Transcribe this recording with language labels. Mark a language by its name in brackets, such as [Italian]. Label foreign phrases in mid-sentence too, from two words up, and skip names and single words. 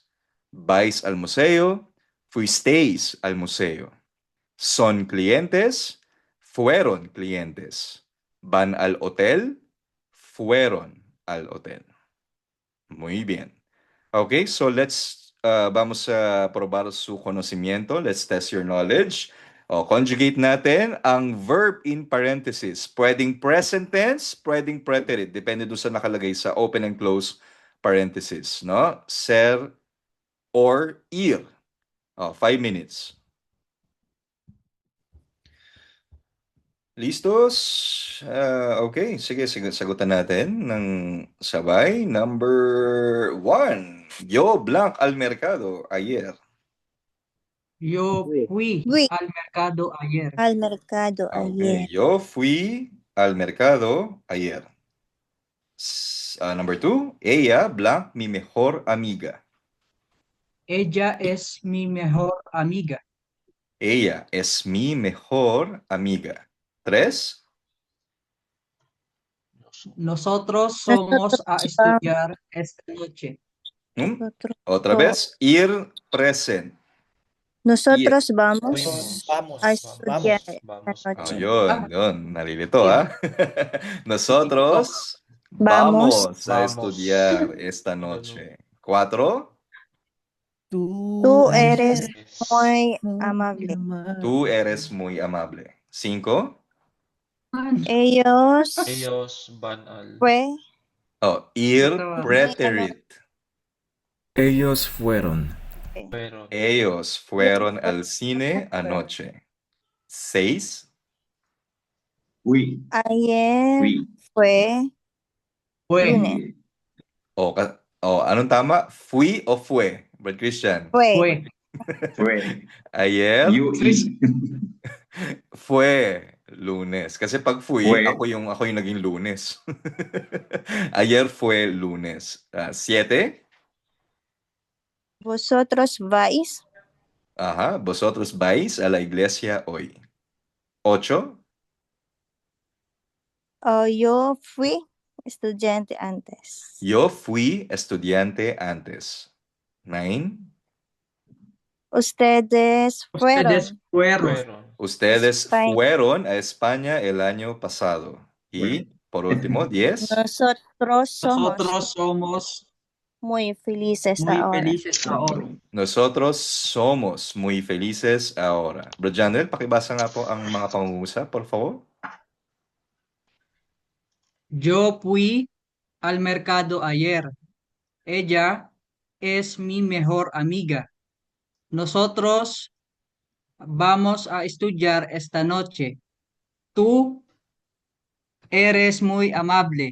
[Spanish] Vais al museo, fuisteis al museo. Son clientes, fueron clientes. Van al hotel, fueron al hotel. Muy bien. Okay, so vamos a probar su conocimiento. [English] Let's test your knowledge. [Filipino] Conjugate natin ang verb [English] in parenthesis. [Filipino] Pwedeng [English] present tense, [Filipino] pwedeng preterite. Depende doon sa nakalagay sa [English] open and close parenthesis. [Filipino] No? [English] Ser or ir. 5 minutes. [Spanish] Listos? [Filipino] Okay, sige, sagutan natin ng sabay. [English] Number 1. [Spanish] Yo blank al mercado ayer. Yo fui Fui al mercado ayer. al mercado Okay, ayer. yo fui al mercado ayer. Number 2. Ella blank mi mejor amiga. Ella es mi mejor amiga. Ella es mi mejor amiga. 3. Nosotros somos a estudiar esta noche. Nosotros, Otra vez, ir present. nosotros vamos Vamos, a estudiar vamos. esta noche. [Filipino] Yun, nalilito ah. Nosotros [Spanish] Vamos. vamos a estudiar esta noche. 4. Tú eres muy amable. Tú eres muy amable. 5. Ellos van al... Fue [English] Ir preterit. [Spanish] Ellos fueron. Pero Ellos fueron al cine anoche. 6. ayer fue lunes. [Filipino] Anong tama? [Spanish] Fui o fue? Brad Christian? Fue Ayer fue Lunes. [Filipino] Kasi pag fui, ako yung naging Lunes. [Spanish] Ayer fue lunes. 7. Vosotros vais. Ajá. Vosotros vais a la iglesia hoy. 8. Yo fui estudiante antes. Yo fui estudiante antes. 9. Ustedes Ustedes fueron. fueron. Ustedes España. fueron a España el año pasado. Y por último, 10. Nosotros somos Nosotros somos muy felices muy ahora. felices ahora. Nosotros somos muy felices ahora. [Filipino] Bro Janel, pakibasa nga po ang mga pangungusap, [Spanish] por favor. Yo fui al mercado ayer. Ella es mi mejor amiga. Nosotros vamos a estudiar esta noche. Tú eres muy amable.